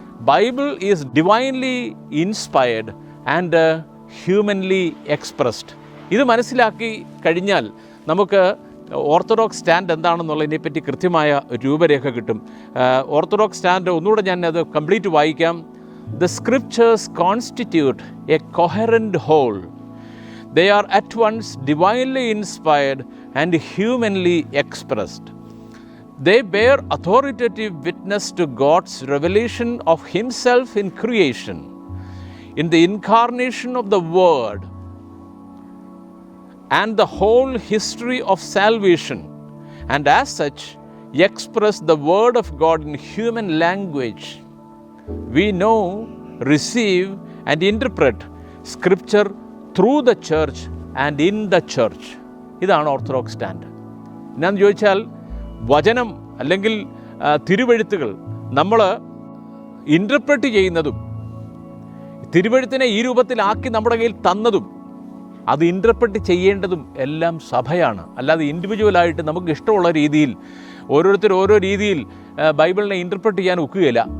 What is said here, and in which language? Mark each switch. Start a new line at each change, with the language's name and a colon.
English: Bible is divinely inspired and humanly expressed.
Malayalam: ഇത് മനസ്സിലാക്കി കഴിഞ്ഞാൽ നമുക്ക് ഓർത്തഡോക്സ് സ്റ്റാൻഡ് എന്താണെന്നുള്ളതിനെപ്പറ്റി കൃത്യമായ രൂപരേഖ കിട്ടും. ഓർത്തഡോക്സ് സ്റ്റാൻഡ് ഒന്നുകൂടെ ഞാൻ അത് കംപ്ലീറ്റ് വായിക്കാം.
English: The scriptures constitute a coherent whole. They are at once divinely inspired and humanly expressed. They bear authoritative witness to God's revelation of Himself in creation, in the incarnation of the Word, and the whole history of salvation, and as such express the Word of God in human language. We know, receive and interpret Scripture through the church and in the church.
Malayalam: ഇതാണ് orthodox stand. എന്നാന്ന് ചോദിച്ചാൽ വചനം അല്ലെങ്കിൽ തിരുവെഴുത്തുകൾ നമ്മൾ interpret ചെയ്യുന്നതും തിരുവെഴുത്തിനെ ഈ രൂപത്തിലാക്കി നമ്മുടെ കയ്യിൽ തന്നതും അത് ഇൻ്റർപ്രറ്റ് ചെയ്യേണ്ടതും എല്ലാം സഭയാണ്. അല്ലാതെ ഇൻഡിവിജ്വലായിട്ട് നമുക്ക് ഇഷ്ടമുള്ള രീതിയിൽ ഓരോരുത്തർ ഓരോ രീതിയിൽ ബൈബിളിനെ ഇൻ്റർപ്രറ്റ് ചെയ്യാൻ ഒക്കുകയില്ല.